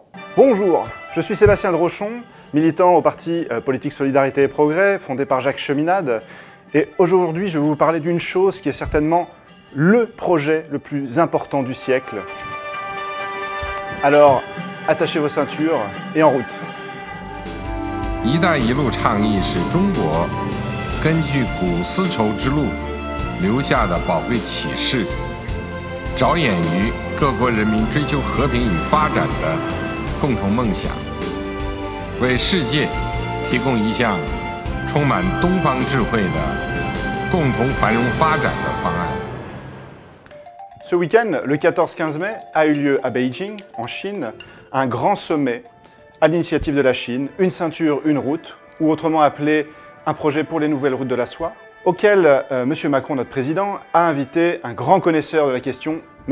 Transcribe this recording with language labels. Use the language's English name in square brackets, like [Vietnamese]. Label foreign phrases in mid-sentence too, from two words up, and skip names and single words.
[French] Bonjour, je suis Sébastien Drochon, militant au parti politique Solidarité et Progrès, fondé par Jacques Cheminade. Et aujourd'hui, je vais vous parler d'une chose qui est certainement le projet le plus important du siècle. Alors, attachez vos ceintures et en route. [Chinese] 一带一路倡议是中国根据古丝绸之路留下的宝贵启示，着眼于各国人民追求和平与发展的共同梦想，为世界提供一项充满东方智慧的共同繁荣发展的方案。 [French] Ce week-end, le 14-15 mai, a eu lieu à Beijing, en Chine, un grand sommet à l'initiative de la Chine, une ceinture, une route, ou autrement appelé un projet pour les nouvelles routes de la soie, auquel M. Macron, notre président, a invité un grand connaisseur de la question, M.